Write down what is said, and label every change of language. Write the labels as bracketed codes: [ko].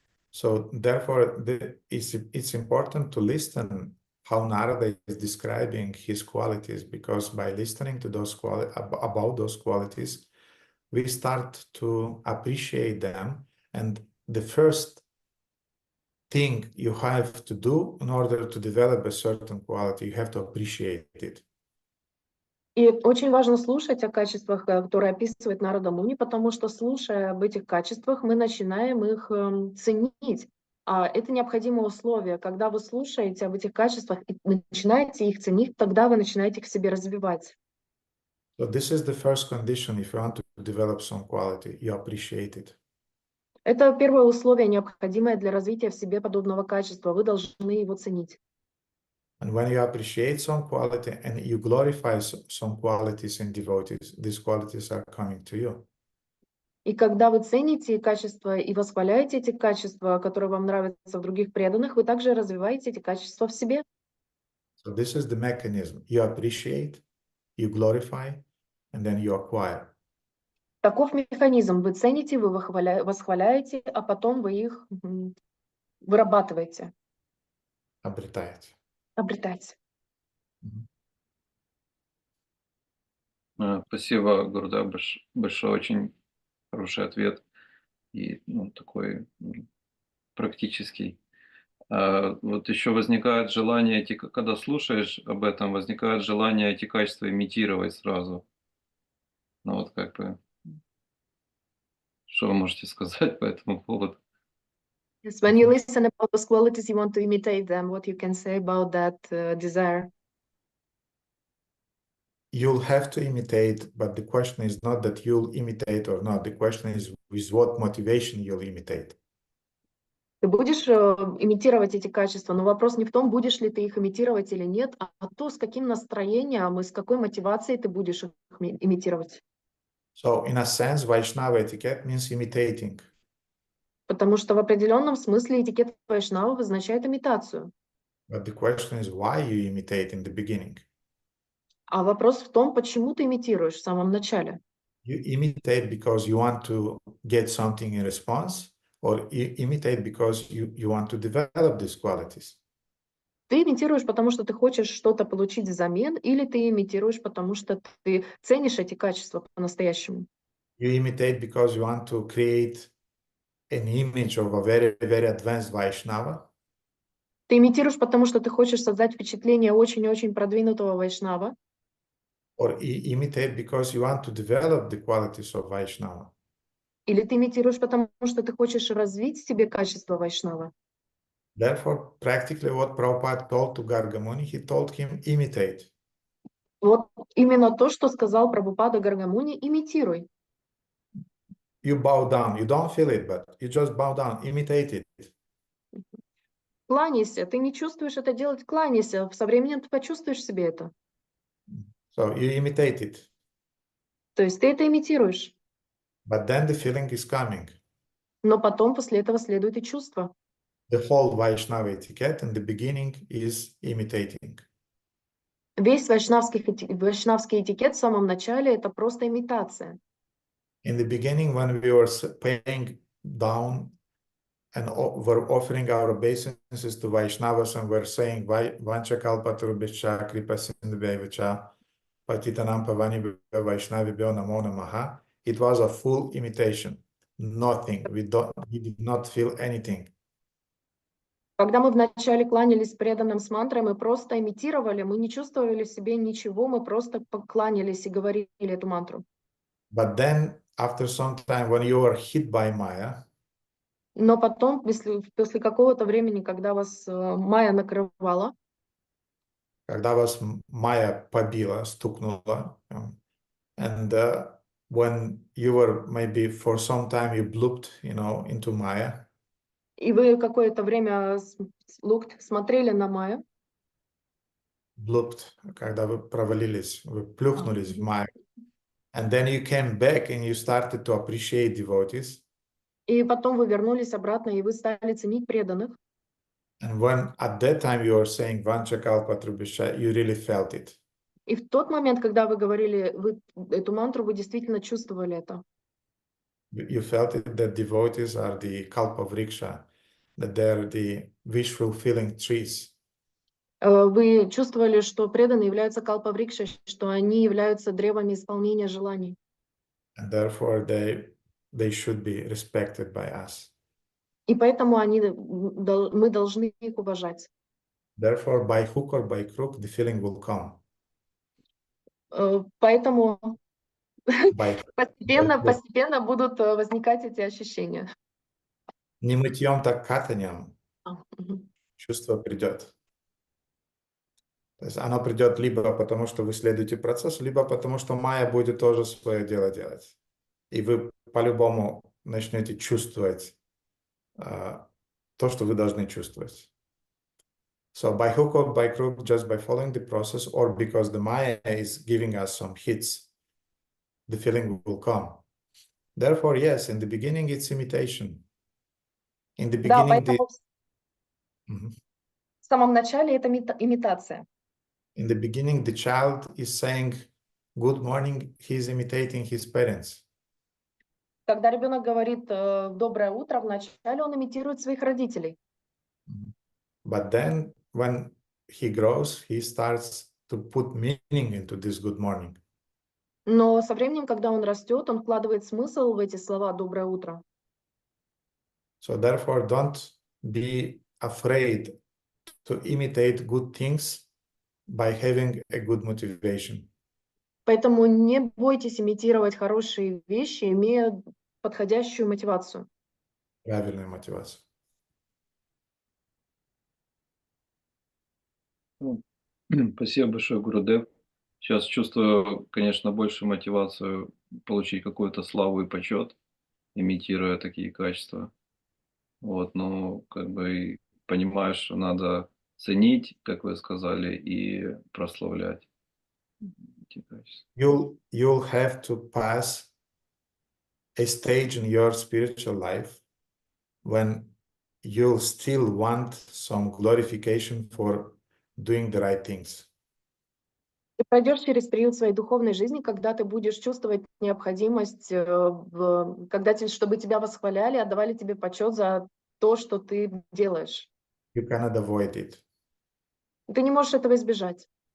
[en] So therefore, it's important to listen how Narada is describing his qualities, because by listening to about those qualities, we start to appreciate them. And the first thing you have to do in order to develop a certain quality, you have to appreciate it. [ru] И очень важно слушать о качествах, которые описывает Нарада Муни, потому что, слушая об этих качествах, мы начинаем их ценить. А это необходимое условие. Когда вы слушаете об этих качествах и начинаете их ценить, тогда вы начинаете их в себе развивать. [en] So this is the first condition. If you want to develop some quality, you appreciate it. [ru] Это первое условие, необходимое для развития в себе подобного качества. Вы должны его ценить. [en] And when you appreciate some quality and you glorify some qualities in devotees, these qualities are coming to you. [ru] И когда вы цените качества и восхваляете эти качества, которые вам нравятся в других преданных, вы также развиваете эти качества в себе. [en] So this is the mechanism. You appreciate, you glorify, and then you acquire. [ru] Таков механизм. Вы цените, вы восхваляете, а потом вы их вырабатываете. Обретаете. Обретаете. Спасибо, Гурудев, большой, очень хороший ответ и такой практический. Вот еще возникает желание, когда слушаешь об этом, возникает желание эти качества имитировать сразу. Ну вот как бы, что вы можете сказать по этому поводу? [en] Yes, when you listen about those qualities, you want to imitate them. What you can say about that desire? You'll have to imitate, but the question is not that you'll imitate or not. The question is with what motivation you'll imitate. [ru] Ты будешь имитировать эти качества, но вопрос не в том, будешь ли ты их имитировать или нет, а то, с каким настроением и с какой мотивацией ты будешь их имитировать. [en] So in a sense, Vaishnava etiquette means imitating. [ru] Потому что в определенном смысле этикет вайшнава означает имитацию. [en] But the question is why you imitate in the beginning. [ru] А вопрос в том, почему ты имитируешь в самом начале. [en] You imitate because you want to get something in response, or you imitate because you want to develop these qualities. [ru] Ты имитируешь, потому что ты хочешь что-то получить взамен, или ты имитируешь, потому что ты ценишь эти качества по-настоящему. [en] You imitate because you want to create an image of a very, very advanced Vaishnava. [ru] Ты имитируешь, потому что ты хочешь создать впечатление очень-очень продвинутого вайшнава. [en] Or imitate because you want to develop the qualities of Vaishnava. [ru] Или ты имитируешь, потому что ты хочешь развить в себе качество вайшнава. [en] Therefore, practically what Prabhupada told to Garga Muni, he told him, imitate. [ru] Вот именно то, что сказал Прабхупада Гаргамуни, имитируй. [en] You bow down. You don't feel it, but you just bow down. Imitate it. [ru] Кланяйся. Ты не чувствуешь это делать, кланяйся. Со временем ты почувствуешь себе это. [en] So you imitate it. [ru] То есть ты это имитируешь. [en] But then the feeling is coming. [ru] Но потом после этого следует и чувство. [en] The whole Vaishnava etiquette in the beginning is imitating. [ru] Весь вайшнавский этикет в самом начале — это просто имитация. [en] In the beginning, when we were paying down and were offering our obeisances to Vaishnavas and were saying [sa] Vancha Kalpatarubhya Kripa Sindhuvevacha Patitanam Pavani Vaishnavibhyo Namo Namaha. [en] It was a full imitation. Nothing. We did not feel anything. [ru] Когда мы вначале кланялись преданным с мантрой, мы просто имитировали, мы не чувствовали в себе ничего, мы просто покланялись и говорили эту мантру. [en] But then, after some time, when you are hit by Maya, [ru] Но потом, после какого-то времени, когда вас майя накрывала, когда вас Майя побила, стукнула, [en] and when you were maybe for some time you blooped, into Maya, [ru] и вы какое-то время смотрели на майю, [en] blooped, [ru] когда вы провалились, вы плюхнулись в Майю, [en] and then you came back and you started to appreciate devotees, [ru] и потом вы вернулись обратно, и вы стали ценить преданных. [en] and when at that time you were saying Vancha Kalpatarubhya, you really felt it. [ru] И в тот момент, когда вы говорили эту мантру, вы действительно чувствовали это. [en] You felt it that devotees are the kalpavriksha, that they're the wish-fulfilling trees. [ru] Вы чувствовали, что преданные являются калпаврикшей, что они являются древами исполнения желаний. [en] And therefore they should be respected by us. [ru] И поэтому мы должны их уважать. [en] Therefore, by hook or by crook, the feeling will come. [ru] Поэтому [en] By [ru] постепенно будут возникать эти ощущения. не мытьем, так катаньем чувство придет. То есть оно придет либо потому, что вы следуете процессу, либо потому, что Майя будет тоже свое дело делать. И вы по-любому начнете чувствовать то, что вы должны чувствовать. [en] So by hook or by crook, just by following the process, or because the Maya is giving us some hits, the feeling will come. Therefore, yes, in the beginning it's imitation. In the [ru] Да, [en] beginning, [ru] поэтому в самом начале это имитация. [en] in the beginning, the child is saying good morning, he is imitating his parents. [ru] Когда ребенок говорит доброе утро, вначале он имитирует своих родителей. [en] But then when he grows, he starts to put meaning into this good morning. [ru] Но со временем, когда он растет, он вкладывает смысл в эти слова «доброе утро». [en] So therefore, don't be afraid to imitate good things by having a good motivation. [ru] Поэтому не бойтесь имитировать хорошие вещи, имея подходящую мотивацию. Правильную мотивацию. Спасибо большое, Гурудев. Сейчас чувствую, конечно, большую мотивацию получить какую-то славу и почет, имитируя такие качества. Вот, но как бы понимаю, что надо ценить, как вы сказали, и прославлять эти качества. [en] You'll have to pass a stage in your spiritual life when you'll still want some glorification for doing the right things. [ru] Ты пройдешь через период своей духовной жизни, когда ты будешь чувствовать необходимость, чтобы тебя восхваляли, отдавали тебе почет за то, что ты делаешь. You cannot avoid it. Ты не можешь этого избежать.